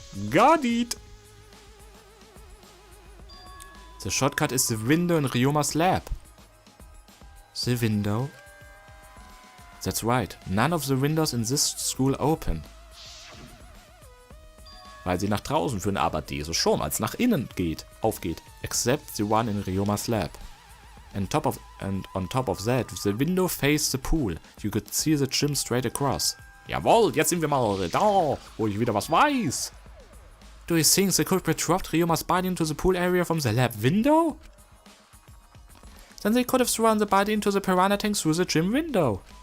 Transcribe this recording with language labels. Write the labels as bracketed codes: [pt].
[en] Got it! The shortcut is the window in Ryoma's lab. The window? That's right, none of the windows in this school open. [de] Weil sie nach draußen führen, aber diese schon als nach innen aufgeht. [en] Except the one in Ryoma's lab. And on top of that, the window faced the pool. You could see the gym straight across. [de] Jawohl, jetzt sind wir mal da, wo ich wieder was weiß. [en] Do you think the culprit dropped Ryoma's body into the pool area from the lab window? Then they could have thrown the body into the piranha tank through the gym window.